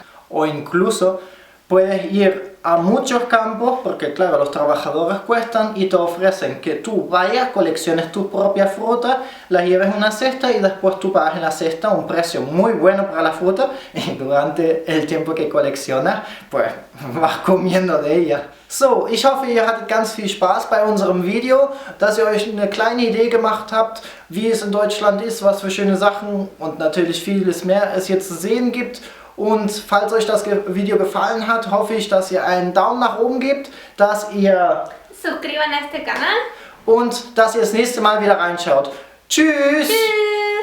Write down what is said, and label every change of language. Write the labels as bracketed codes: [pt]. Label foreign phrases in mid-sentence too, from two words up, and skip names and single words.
[es] O incluso puedes ir a muchos campos, porque claro, los trabajadores cuestan y te ofrecen que tú vayas, colecciones tu propia fruta, la lleves en una cesta y después tú pagas en la cesta un precio muy bueno para la fruta y durante el tiempo que coleccionas, pues vas comiendo de ella. [de] So, ich hoffe, ihr hattet ganz viel Spaß bei unserem Video, dass ihr euch eine kleine Idee gemacht habt, wie es in Deutschland ist, was für schöne Sachen und natürlich vieles mehr es jetzt zu sehen gibt. Und falls euch das Video gefallen hat, hoffe ich, dass ihr einen Daumen nach oben gebt, dass ihr [es] Suscriban a este canal [de] und dass ihr das nächste Mal wieder reinschaut. Tschüss! Tschüss.